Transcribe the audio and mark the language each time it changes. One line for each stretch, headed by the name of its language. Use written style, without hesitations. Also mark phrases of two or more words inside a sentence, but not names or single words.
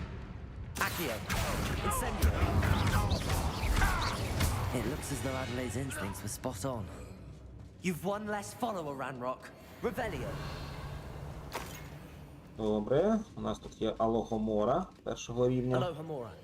English: It looks as though Adelaide's instincts were spot on. You've one less follower, Ranrock. Revelio.
Ukrainian: Добре, у нас тут є Алохомора першого рівня. Alohomora.